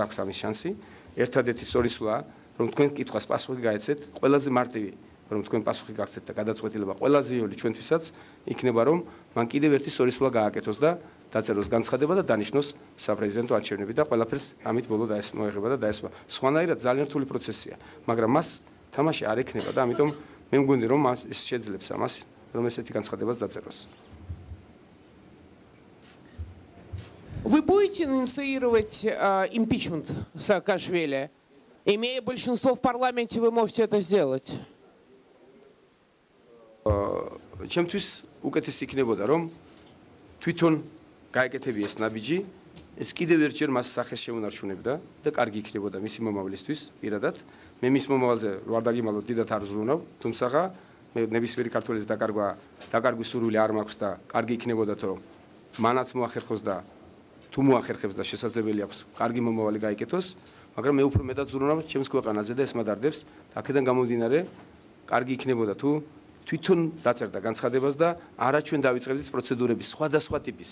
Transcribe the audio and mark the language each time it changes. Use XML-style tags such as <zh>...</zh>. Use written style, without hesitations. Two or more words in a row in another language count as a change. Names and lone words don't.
<ka>აქვს ამის შანსი ერთადერთი სწორი სვლა რომ თქვენ კითხვას პასუხი გაეცეთ ყველაზე მარტივი რომ თქვენ პასუხი გაგცეთ და გადაწყვეტილება ყველაზე იოლი ჩვენთვისაც იქნება რომ მან კიდევ ერთი სწორი სვლა გააკეთოს და დაწეროს განცხადება და დანიშნოს საპრეზიდენტო არჩევნები და ყველაფერს ამით ბოლო მოეღება და დაესვა სხვანაირად ძალიან რთული პროცესია მაგრამ მას თამაში არ ექნება და ამიტომ მე მგონი რომ მას ეს შეძლებს ამას რომ ესეთი განცხადებაც დაწეროს.</ka> <ru>Вы будете инициировать импичмент Саакашвили? Имея большинство в парламенте, вы можете это сделать?</ru> <ka>Ჩემთვის უკეთესი იქნებოდა რომ თვითონ გაეკეთებია ეს ნაბიჯი ეს კიდევ ერთჯერ მას სახეს შემონარჩუნებდა და კარგი იქნებოდა მისი მომავლისთვის პირადად მე მის მომავალზე ვარ დაგიმალოთ დიდად არ ზრუნავ თუმცა მე ნებისმიერი ქართველის დაკარგვის სურვილი არ მაქვს და კარგი იქნებოდა რომ მანაც მოახერხოს და თუ მოახერხებს და შესაძლებელი აქვს კარგი მომავალი გაიკეთოს მაგრამ მე უფრო მეტად ზრუნავ ჩემს ქვეყანაზე და ეს მადარდებს აქედან გამომდინარე კარგი იქნებოდა თუ თვითონ დაწერდა განცხადებას და არა ჩვენ დავიწყებდით პროცედურების სხვადასხვა ტიპის.</ka>